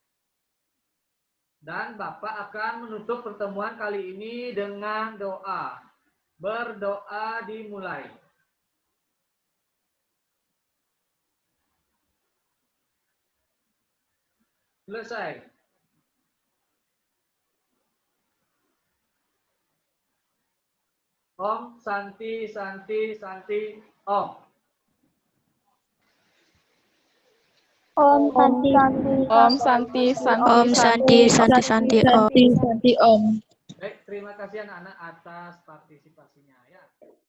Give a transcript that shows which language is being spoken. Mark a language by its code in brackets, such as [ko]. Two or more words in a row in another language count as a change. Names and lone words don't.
[id] Dan Bapak akan menutup pertemuan kali ini dengan doa. Berdoa dimulai. Selesai. [sa] Om Santi Santi Santi Om. Om Santi. Om Santi Santi Om Santi Santi Santi Om. Santi Om. [id] Baik, terima kasih anak-anak atas partisipasinya ya.